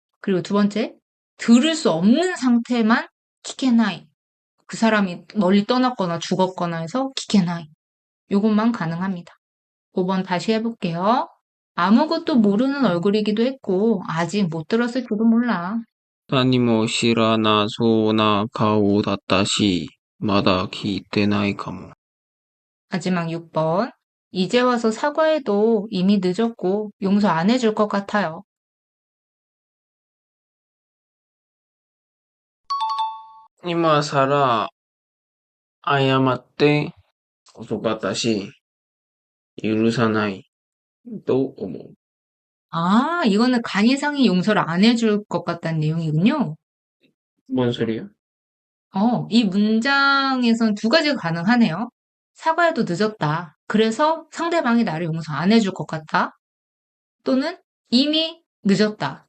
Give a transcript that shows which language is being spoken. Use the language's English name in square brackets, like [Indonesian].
[Korean] 그리고 두 번째 들을 수 없는 상태만 키케나이 그 사람이 멀리 떠났거나 죽었거나 해서 키케나이 요것만 가능합니다. 5번 다시 해볼게요. 아무것도 모르는 얼굴이기도 했고 아직 못 들었을지도 몰라. [Japanese] 何も知らなそうな顔だったし、まだ聞いてないかも。 [Korean] 마지막 6번. 이제 와서 사과해도 이미 늦었고 용서 안 해줄 것 같아요. [Japanese] 今さら謝って遅かったし、許さないと思う。 [Korean] 아, 이거는 간이상이 용서를 안 해줄 것 같다는 내용이군요. 뭔 소리야? 이 문장에선 두 가지가 가능하네요. 사과해도 늦었다. 그래서 상대방이 나를 용서 안 해줄 것 같다. 또는 이미 늦었다.